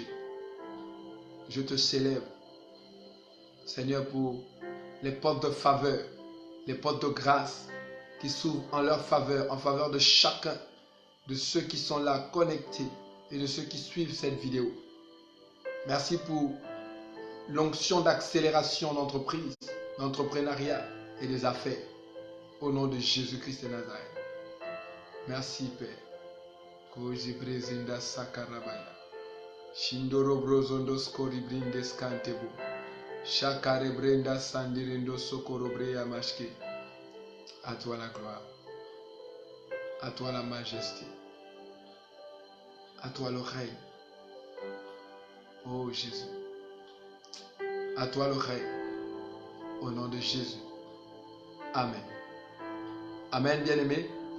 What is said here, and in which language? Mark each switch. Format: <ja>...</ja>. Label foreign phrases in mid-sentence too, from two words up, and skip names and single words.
<fr>Je te célèbre, Seigneur, pour les portes de faveur, les portes de grâce qui s'ouvrent en leur faveur, en faveur de chacun de ceux qui sont là connectés et de ceux qui suivent cette vidéo. Merci pour l'onction d'accélération d'entreprise, d'entrepreneuriat et des affaires. Au nom de Jésus-Christ de Nazareth. Merci, Père. Koji brezinda sakarabaya. Shindoro brozondos koribrindes kantebo. Shakare brenda sandirindo sokorobreya mashke. À toi la gloire. À toi la majesté. À toi le règne. Oh Jésus. À toi le règne. Au nom de Jésus. Amen. Amen, bien-aimés.</fr>